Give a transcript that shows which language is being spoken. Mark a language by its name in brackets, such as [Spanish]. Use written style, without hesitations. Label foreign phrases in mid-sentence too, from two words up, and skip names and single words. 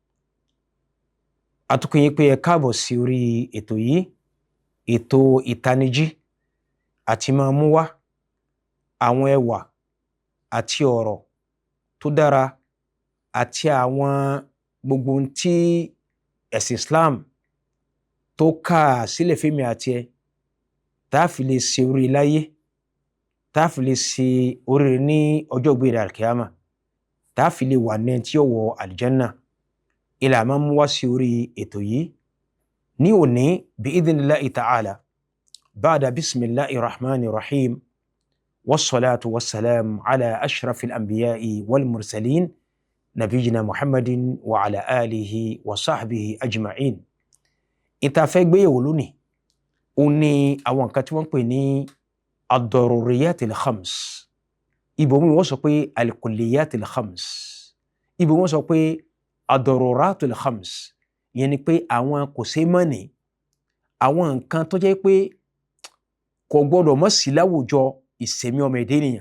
[Yoruba] Àtúnkí yín pé ẹ káàbọ̀ sí orí ètò yìí, ètò ìtanijí àti máa mú wá àwọn ẹwà àti ọ̀rọ̀ tó dára àti àwọn gbogbo ohun tí ẹ̀sìn Islam tó kà sílẹ̀ fẹ́mi àti ẹ tá a fi lè ṣe orí láyé, tá a fi lè ṣe oríire ní ọjọ́ ìgbéra alkiyama, tá a fi lè wà ní tí ó wọ aljanna. Ilà máa mú wá sí orí ètò yìí ní òní bí [Arabic] إذن الله تعالى بعد بسم الله الرحمن الرحيم. والصلاة والسلام على أشرف الأنبياء والمرسلين نبينا محمد وعلى آله وصحبه أجمعين. [Yoruba] Ìta fẹ́ gbé yẹ̀wò lónìí ó ní àwọn nǹkan tí wọ́n ń pè ní [Arabic] الضروريات الخمس. [Yoruba] Ibòmí wọ́n sọ pé [Arabic] الكليات الخمس, [Yoruba] ibòmí wọ́n sọ pé [Arabic] الضرورات الخمس. [Yoruba] Ìyẹn ni pé àwọn kò ṣeé mọ̀ní, àwọn nǹkan tó jẹ́ pé kò gbọdọ̀ mọ́ sí láwùjọ ìṣẹ̀mí ọmọ ẹ̀dá ènìyàn.